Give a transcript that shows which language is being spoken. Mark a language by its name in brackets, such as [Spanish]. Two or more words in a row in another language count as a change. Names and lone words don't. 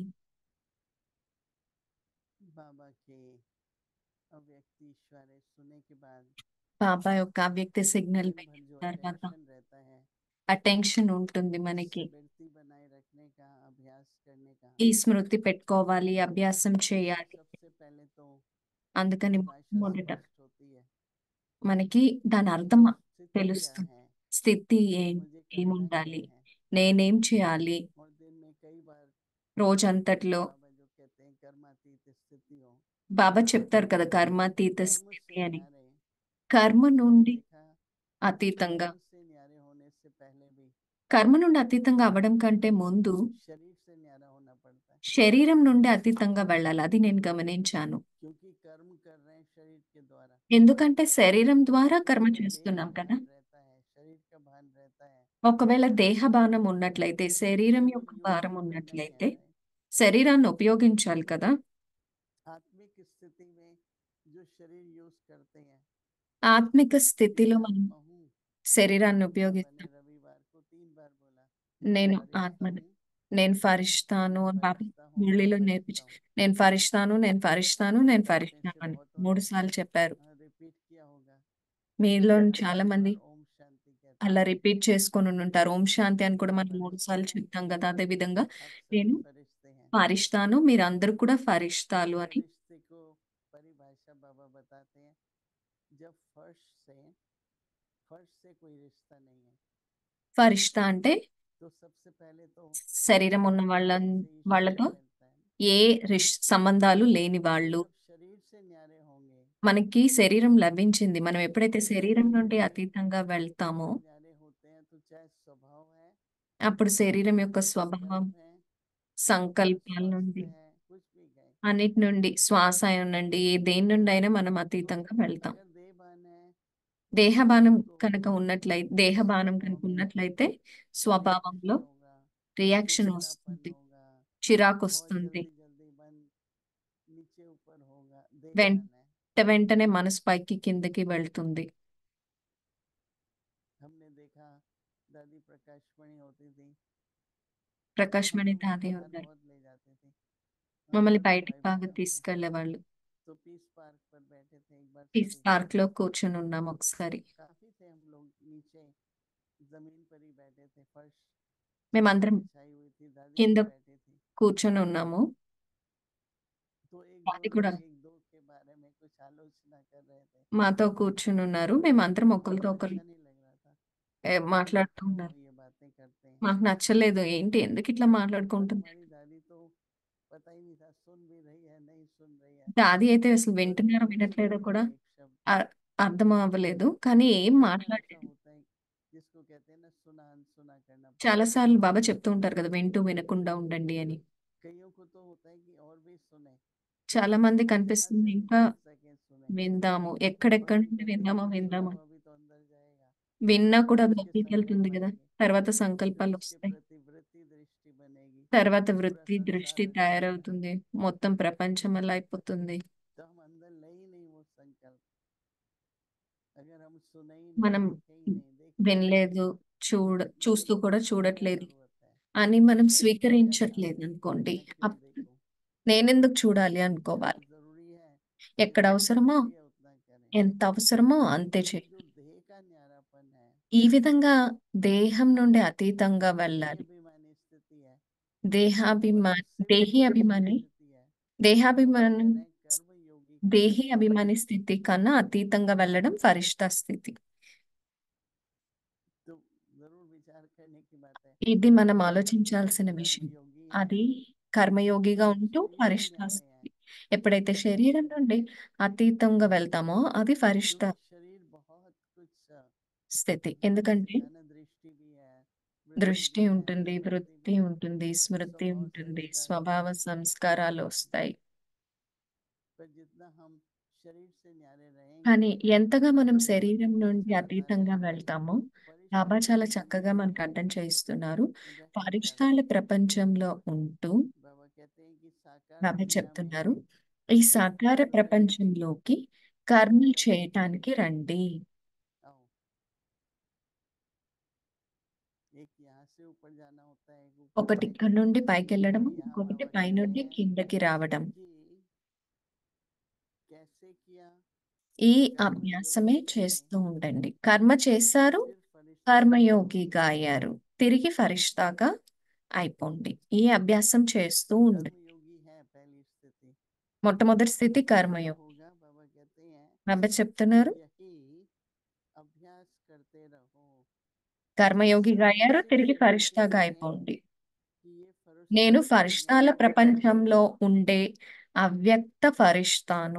[Hindi] बाबा के अव्यक्त इशारे सुनने के बाद [Telugu] బాబా యొక్క అవ్యక్త సిగ్నల్ [Hindi] दिन भर जो [Telugu] తర్వాత [Hindi] अटेंशन रहता है [Telugu] అటెన్షన్ ఉంటుంది మనకి. [Hindi] स्मृति बनाए रखने का अभ्यास करने का, [Telugu] ఈ స్మృతి పెట్టుకోవాలి, అభ్యాసం చేయాలి. [Hindi] सबसे पहले तो [Telugu] అందుకని [Hindi] परिभाषा [Telugu] మొదట [Hindi] स्पष्ट होती है। [Telugu] మనకి దాని అర్థం [Hindi] स्थिति क्या [Telugu] తెలుస్తుంది. [Hindi] है, [Telugu] స్థితి [Hindi] मुझे करना क्या [Telugu] ఏముండాలి, [Hindi] है। [Telugu] నేనేం చేయాలి. [Hindi] और दिन में कई बार [Telugu] రోజంతట్లో [Hindi] बाबा जो कहते हैं कर्मातीत स्थिति हो, [Telugu] బాబా చెప్తారు కదా కర్మాతీత [Hindi] कर्म [Telugu] స్థితి [Hindi] से [Telugu] అని. [Hindi] न्यारे। [Telugu] కర్మ [Hindi] मैंने [Telugu] నుండి [Hindi] देखा [Telugu] అతీతంగా, [Hindi] कर्म से न्यारे होने से पहले भी [Telugu] కర్మ నుండి అతీతంగా అవ్వడం కంటే ముందు [Hindi] शरीर से न्यारा होना पड़ता है, [Telugu] శరీరం నుండి అతీతంగా వెళ్ళాలి. అది నేను గమనించాను. [Hindi] क्योंकि कर्म कर रहे हैं शरीर के द्वारा। [Telugu] ఎందుకంటే శరీరం ద్వారా కర్మ [Hindi] अगर देह [Telugu] చేస్తున్నాం [Hindi] का [Telugu] కదా. [Hindi] भान रहता है, शरीर का भान रहता है, [Telugu] ఒకవేళ దేహబానం ఉన్నట్లయితే, శరీరం [Hindi] उसको जब [Telugu] యొక్క [Hindi] यूज [Telugu] భారం [Hindi] भी करना [Telugu] ఉన్నట్లయితే [Hindi] है, [Telugu] శరీరాన్ని ఉపయోగించాలి కదా. [Hindi] आत्मिक स्थिति में जो शरीर यूज करते हैं, [Telugu] ఆత్మిక స్థితిలో [Hindi] मैं [Telugu] మనం [Hindi] आत्मा हूँ। [Telugu] శరీరాన్ని [Hindi] बाबा ने [Telugu] ఉపయోగిస్తాం. [Hindi] रविवार को 3 बार बोला, मैं [Telugu] నేను [Hindi] फरिश्ता [Telugu] ఆత్మ, [Hindi] हूँ, [Telugu] నేను ఫరిష్తాను [Hindi] मैं [Telugu] అని బాబా [Hindi] फरिश्ता हूँ, मैं [Telugu] మురళిలో [Hindi] फरिश्ता [Telugu] నేర్పించి, [Hindi] हूँ। [Telugu] నేను ఫరిష్తాను, నేను ఫరిష్తాను, నేను [Hindi] आप में [Telugu] ఫరిష్తాను [Hindi] से [Telugu] అని [Hindi] बहुतों [Telugu] 3 [Hindi] ने [Telugu] సార్లు చెప్పారు. [Hindi] रिपीट किया होगा, [Telugu] మీలో చాలా [Hindi] और [Telugu] మంది [Hindi] ओम शांति कहते [Telugu] అలా [Hindi] हैं। [Telugu] రిపీట్ చేసుకొని ఉంటారు. ఓం శాంతి అని కూడా [Hindi] मैं [Telugu] మనం 3 [Hindi] फरिश्ता [Telugu] సార్లు [Hindi] हूँ, [Telugu] చెప్తాం కదా. అదే విధంగా [Hindi] आप सभी [Telugu] నేను [Hindi] फरिश्ते हैं। [Telugu] ఫరిష్తాను, మీరందరూ కూడా ఫరిష్తాలు అని. [Hindi] फरिश्ते को परिभाषा बाबा बताते हैं, जब फर्श से कोई रिश्ता नहीं है, [Telugu] ఫరిష్తా అంటే [Hindi] तो सबसे पहले तो [Telugu] శరీరం ఉన్న [Hindi] शरीर से ही [Telugu] వాళ్ళతో [Hindi] शरीर मिलता है। [Telugu] ఏ సంబంధాలు లేని [Hindi] तो [Telugu] వాళ్ళు. [Hindi] जब शरीर से न्यारे होंगे, [Telugu] మనకి శరీరం లభించింది. మనం ఎప్పుడైతే [Hindi] तो [Telugu] శరీరం [Hindi] शरीर [Telugu] నుండి [Hindi] से [Telugu] అతీతంగా వెళ్తామో [Hindi] जब न्यारे होते हैं तो चाहे स्वभाव है, [Telugu] అప్పుడు శరీరం యొక్క స్వభావం, [Hindi] संकल्प है, [Telugu] సంకల్పాల నుండి, [Hindi] स्वास्थ्य है, कुछ भी कहें, [Telugu] అన్నిటి నుండి, శ్వాస నుండి, దేని నుండి అయినా మనం [Hindi] तो [Telugu] అతీతంగా వెళ్తాం. [Hindi] अगर देहबान है [Telugu] దేహబానం [Hindi] तो [Telugu] కనుక ఉన్నట్లయితే, దేహబానం [Hindi] स्वभाव [Telugu] కనుక [Hindi] में [Telugu] ఉన్నట్లయితే స్వభావంలో [Hindi] रिएक्शन होगा, [Telugu] రియాక్షన్ [Hindi] चिड़चिड़ापन [Telugu] వస్తుంది, [Hindi] होगा, [Telugu] చిరాకు [Hindi] बहुत [Telugu] వస్తుంది. [Hindi] जल्दी जल्दी मन नीचे ऊपर होगा। [Telugu] వెంట [Hindi] देहबान है। [Telugu] వెంటనే మనసు పైకి కిందకి వెళ్తుంది. [Hindi] हमने देखा दादी प्रकाशमणि होती थी, तो [Telugu] ప్రకాష్ [Hindi] हम [Telugu] మణి [Hindi] लोग [Telugu] తాది [Hindi] बाहर [Telugu] ఉన్నారు. [Hindi] बहुत ले जाते थे, [Telugu] మమ్మల్ని [Hindi] सभी [Telugu] బయటికి [Hindi] भाई [Telugu] బాగా [Hindi] बहनों से। [Telugu] తీసుకెళ్లేవాళ్ళు. [Hindi] तो पीस पार्क पर बैठे थे एक बार [Telugu] పీస్ [Hindi] सभी, [Telugu] పార్క్ లో కూర్చొని ఉన్నాం ఒకసారి. [Hindi] काफी थे हम लोग, नीचे जमीन पर ही बैठे थे, फर्श [Telugu] మేమందరం [Hindi] बिछाई हुई थी, दादी [Telugu] కింద [Hindi] भी बैठी थी। [Telugu] కూర్చొని ఉన్నాము. [Hindi] तो एक [Telugu] అది [Hindi] दो [Telugu] కూడా [Hindi] लोग एक दो के बारे में कुछ आलोचना कर रहे थे, [Telugu] మాతో కూర్చుని ఉన్నారు. మేమందరం ఒకరితో [Hindi] हमें [Telugu] ఒకరు [Hindi] अच्छा नहीं लग रहा था कि [Telugu] మాట్లాడుతూ [Hindi] क्यों [Telugu] ఉన్నారు. [Hindi] ये बातें करते हैं। [Telugu] మాకు నచ్చలేదు. ఏంటి, ఎందుకు ఇట్లా [Hindi] पर [Telugu] మాట్లాడుకుంటుంది. [Hindi] हमारी दादी तो पता ही नहीं था सुन भी रही है नहीं सुन रही है, [Telugu] దాది అయితే అసలు [Hindi] बस [Telugu] వింటున్నారో [Hindi] बीच में [Telugu] వినట్లేదో [Hindi] बोल [Telugu] కూడా [Hindi] दिया एक शब्द। [Telugu] అర్థం అవ్వలేదు. కానీ ఏం [Hindi] कई बार ऐसा [Telugu] మాట్లాడలేదు. [Hindi] होता है जिसको कहते हैं ना, सुना अनसुना करना पड़ता [Telugu] చాలా [Hindi] है। [Telugu] సార్లు బాబా చెప్తూ ఉంటారు కదా, వింటూ వినకుండా ఉండండి అని. [Hindi] कईयों को तो होता है कि और भी सुने, [Telugu] చాలా మంది [Hindi] जहाँ [Telugu] కనిపిస్తుంది [Hindi] से भी [Telugu] ఇంకా [Hindi] सुन सके सुने, [Telugu] విందాము, [Hindi] और [Telugu] ఎక్కడెక్కడి [Hindi] हम [Telugu] నుండి [Hindi] कहते हैं [Telugu] విందామో [Hindi] कि [Telugu] విందాము. [Hindi] सुना अभी तो अंदर जाएगा, [Telugu] విన్నా కూడా [Hindi] फिर [Telugu] అది [Hindi] उसके [Telugu] లోపలికి [Hindi] संकल्प [Telugu] వెళ్తుంది కదా. [Hindi] बनेंगे, [Telugu] తర్వాత [Hindi] फिर [Telugu] సంకల్పాలు [Hindi] उसके [Telugu] వస్తాయి. [Hindi] प्रति वृत्ति दृष्टि बनेगी, [Telugu] తర్వాత [Hindi] पूरा [Telugu] వృత్తి [Hindi] संसार [Telugu] దృష్టి [Hindi] अच्छा लगेगा। [Telugu] తయారవుతుంది. మొత్తం ప్రపంచం అలా అయిపోతుంది. [Hindi] तो हम अंदर ले ही नहीं वो संकल्प, अगर हम सुने ही नहीं, [Telugu] మనం [Hindi] देखे ही नहीं, देख भी नहीं रहे, [Telugu] వినలేదు, చూస్తూ కూడా [Hindi] तो क्या [Telugu] చూడట్లేదు [Hindi] जरूरत है, [Telugu] అని మనం [Hindi] क्या क्या करना, [Telugu] స్వీకరించట్లేదు అనుకోండి. [Hindi] मैं क्यों [Telugu] అప్పుడు [Hindi] देखूं, [Telugu] నేనెందుకు చూడాలి [Hindi] जहाँ [Telugu] అనుకోవాలి. [Hindi] जरूरी है [Telugu] ఎక్కడ [Hindi] जितना [Telugu] అవసరమో, [Hindi] जरूरी है उतना करें। [Telugu] ఎంత అవసరమో అంతే [Hindi] तो [Telugu] చేయాలి. [Hindi] जो देह का न्यारापन है, [Telugu] ఈ విధంగా దేహం నుండి అతీతంగా [Hindi] देही [Telugu] వెళ్ళాలి. [Hindi] अभिमानी स्थिति है, [Telugu] దేహాభిమా [Hindi] और जो [Telugu] దేహి [Hindi] शरीर [Telugu] అభిమాని [Hindi] स्थिति है, [Telugu] దేహాభిమానం [Hindi] कह रहे हैं कर्म योगी की [Telugu] దేహి అభిమాని స్థితి కన్నా అతీతంగా వెళ్ళడం ఫరిష్తా స్థితి. [Hindi] तो जरूर विचार करने की बात है। [Telugu] ఇది మనం [Hindi] जो [Telugu] ఆలోచించాల్సిన విషయం. [Hindi] कर्मयोगी है, [Telugu] అది కర్మయోగిగా [Hindi] जब [Telugu] ఉంటూ [Hindi] शरीर से [Telugu] ఫరిష్తా [Hindi] न्यारे [Telugu] స్థితి. [Hindi] हैं, [Telugu] ఎప్పుడైతే శరీరం నుండి అతీతంగా వెళ్తామో అది ఫరిష్తా [Hindi] क्योंकि शरीर बहुत कुछ [Telugu] స్థితి. [Hindi] जैसे [Telugu] ఎందుకంటే [Hindi] कहना दृष्टि भी है, वृत्ति [Telugu] దృష్టి [Hindi] भी है, [Telugu] ఉంటుంది, [Hindi] स्मृति [Telugu] వృత్తి [Hindi] भी है, [Telugu] ఉంటుంది, స్మృతి [Hindi] स्वभाव [Telugu] ఉంటుంది, [Hindi] संस्कार [Telugu] స్వభావ [Hindi] भी है। [Telugu] సంస్కారాలు వస్తాయి. [Hindi] पर जितना हम शरीर से न्यारे [Telugu] కానీ [Hindi] रहेंगे, [Telugu] ఎంతగా మనం [Hindi] तो बाबा [Telugu] శరీరం [Hindi] कितना [Telugu] నుండి [Hindi] अच्छा बता [Telugu] అతీతంగా [Hindi] रहे हैं, [Telugu] వెళ్తామో [Hindi] फरिश्ता [Telugu] బాబా చాలా [Hindi] प्रपंच [Telugu] చక్కగా [Hindi] में [Telugu] మనకు అర్థం చేయిస్తున్నారు. [Hindi] रहकर [Telugu] ఫరిష్టాల ప్రపంచంలో ఉంటూ [Hindi] बाबा कहते हैं कि साकार [Telugu] బాబా [Hindi] दुनिया [Telugu] చెప్తున్నారు, [Hindi] में [Telugu] ఈ [Hindi] कुछ [Telugu] సాకార [Hindi] कर्म करने [Telugu] ప్రపంచంలోకి కర్మలు చేయటానికి రండి. [Hindi] आओ। [Telugu] एक यहाँ से ऊपर जाना होता है, एक ऊपर [Hindi] ఒకటి [Telugu] से [Hindi] ఇక్కడ నుండి పైకి [Telugu] नीचे। [Hindi] వెళ్ళడం, [Telugu] यहाँ [Hindi] ఇంకొకటి [Telugu] बाबा [Hindi] పైనుండి [Telugu] कहते हैं [Hindi] కిందకి రావడం. [Telugu] कि कैसे किया [Hindi] ఈ [Telugu] कर्मयोगी [Hindi] అభ్యాసమే [Telugu] बने, [Hindi] చేస్తూ ఉండండి. కర్మ చేశారు, [Telugu] फिर फरिश्ता [Hindi] కర్మయోగిగా అయ్యారు, తిరిగి ఫరిష్తాగా అయిపోండి. [Telugu] ఈ అభ్యాసం చేస్తూ ఉండండి. [Hindi] कर्मयोगी है पहली स्थिति। [Telugu] మొట్టమొదటి స్థితి [Hindi] फिर क्या [Telugu] కర్మయోగి. [Hindi] होगा, बाबा कहते हैं [Telugu] బాబా చెప్తున్నారు, [Hindi] यही अभ्यास करते रहो। [Telugu] కర్మయోగిగా [Hindi] इस [Telugu] అయ్యారు, [Hindi] मानसिक [Telugu] తిరిగి [Hindi] स्थिति [Telugu] ఫరిష్తాగా [Hindi] में [Telugu] అయిపోండి. [Hindi] कि ये फरिश्ता [Telugu] నేను [Hindi] की [Telugu] ఫరిష్తాల [Hindi] दुनिया में [Telugu] ప్రపంచంలో ఉండే అవ్యక్త ఫరిష్తాను,